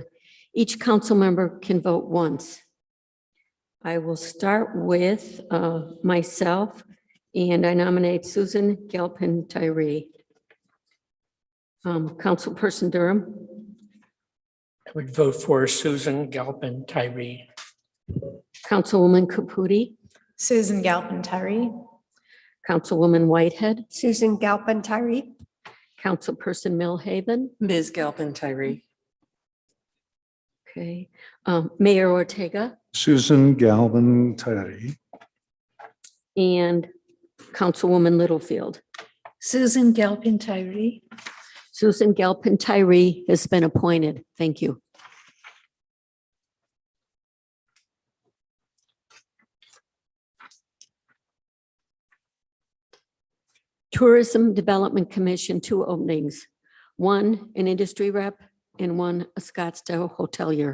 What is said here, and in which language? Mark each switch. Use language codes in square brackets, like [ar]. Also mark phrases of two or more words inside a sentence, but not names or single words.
[en] Each council member can vote once. I will start with myself, and I nominate Susan Galpin Tyree. Councilperson Durham. I would vote for Susan Galpin Tyree. Councilwoman Caputi. Susan Galpin Tyree. Councilwoman Whitehead. Susan Galpin Tyree. Councilperson Millhaven. Ms. Galpin Tyree. Okay. Mayor Ortega. Susan Galvin Tyree. And Councilwoman Littlefield. Susan Galpin Tyree. Susan Galpin Tyree has been appointed. Thank you. Tourism Development Commission, 2 openings. 1, an industry rep, and 1, a Scottsdale hotelier.